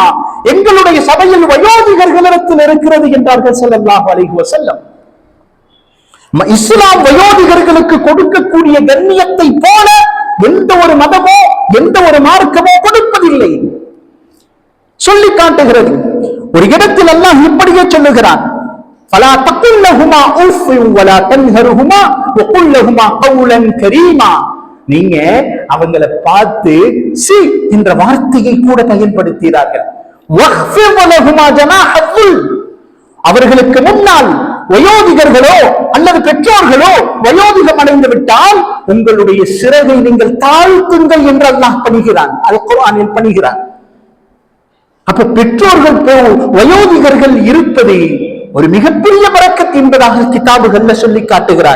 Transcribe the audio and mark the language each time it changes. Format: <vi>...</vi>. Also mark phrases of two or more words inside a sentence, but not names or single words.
<ta>எங்களுடைய சபையில் வயோதிகர்களிடத்தில் இருக்கிறது என்றார்கள்</ta> <ar>صلى الله عليه وسلم.</ar> <ta>இஸ்லாம் வயோதிகர்களுக்கு கொடுக்கக்கூடிய கண்ணியத்தை போல எந்த ஒரு மதமோ எந்த ஒரு மார்க்கமோ கொடுப்பதில்லை, சொல்லி காட்டுகிறது. ஒரு இடத்தில் அல்லாஹ் இப்படியே சொல்லுகிறான்,</ta> <ar>فلا تقل لهما اف ولا تنهرهما وقل لهما قولا كريما.</ar> <ta>நீங்க அவங்களை பார்த்து சி என்ற வார்த்தையை கூட பயன்படுத்தினார்கள்.</ta> <ar>واخفض لهما جناح الذل,</ar> <ta>அவர்களுக்கு முன்னால் வயோதிகர்களோ அல்லது பெற்றோர்களோ வயோதிகம் அடைந்து விட்டால் உங்களுடைய சிறகை நீங்கள் தாழ்த்துங்கள் என்று அல்லாஹ் பணிகிறான், அல் குர்ஆனில் பணிகிறான். அப்ப பெற்றோர்கள் வயோதிகர்கள் இருப்பது ஒரு மிகப்பெரிய பரக்கத் என்பதாக கிதாபுகள்ல சொல்லி காட்டுகிறார்.</ta>